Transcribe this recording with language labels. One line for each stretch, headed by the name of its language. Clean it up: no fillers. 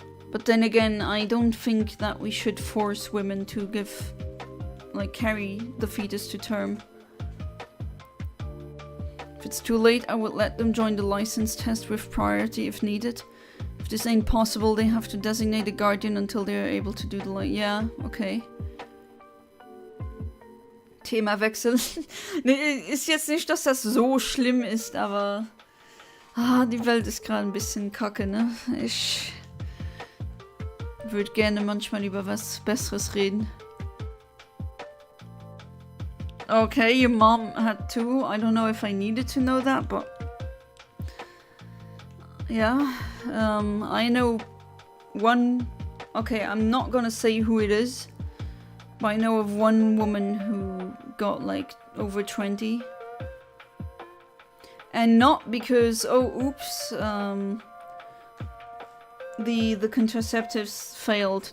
English: But then again, I don't think that we should force women to carry the fetus to term. If it's too late, I would let them join the license test with priority if needed. If this ain't possible, they have to designate a guardian until they are able to do the yeah, okay.
German: Themawechsel. Nee, ist jetzt nicht, dass das so schlimm ist, aber die Welt ist gerade ein bisschen kacke, ne? Ich würde gerne manchmal über was Besseres reden.
English: Okay, your mom had two. I don't know if I needed to know that, but yeah, I know one. Okay, I'm not gonna say who it is, but I know of one woman who got like over 20, and not because the contraceptives failed.